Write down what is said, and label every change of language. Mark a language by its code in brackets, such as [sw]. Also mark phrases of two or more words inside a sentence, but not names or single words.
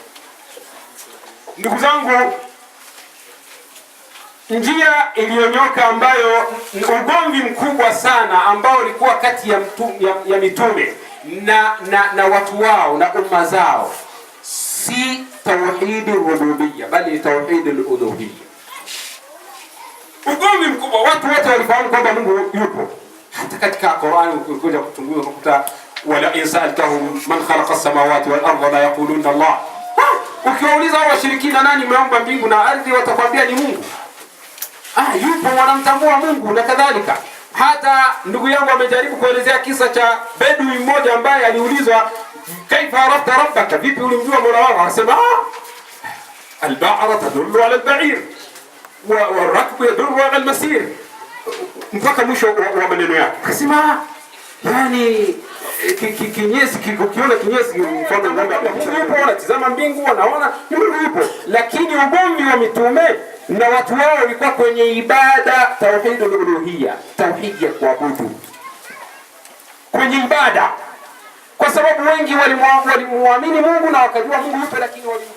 [sw] Ndugu zangu, njia iliyonyoka ambayo ugomvi mkubwa sana ambao ulikuwa kati ya mitume na watu wao na umma zao, si [ar] توحيد الربوبية [sw] bali ni [ar] توحيد الألوهية. [sw] Ugomvi mkubwa, watu wote walifahamu kwamba Mungu yupo. Hata katika Qur'an ukikuja kuchunguza ukuta, [ar] ولئن سألتهم من خلق السماوات والأرض ليقولن الله. [sw] Ukiwauliza washirikina nani meumba mbingu na ardhi, watakwambia ni Mungu. Yupo, wanamtambua Mungu na kadhalika. Hata ndugu yangu amejaribu kuelezea kisa cha bedui mmoja ambaye aliulizwa [ar] كيف عرفت ربك, [sw] vipi ulimjua Mola wako? [ar] Anasema البعرة تدل على البعير والركب يدل على المسير, [sw] mpaka mwisho wa maneno yake. Akasema yani kinyesi kikiona kinyesi mfano ng'ombe yupo, anatazama mbingu anaona Mungu yupo. Lakini ugomvi wa mitume na watu wao walikuwa kwenye ibada, [ar] توحيد الألوهية, [sw] tauhid ya kuabudu kwenye ibada, kwa sababu wengi walimwamini Mungu na wakajua Mungu yupo, lakini walimtukuza.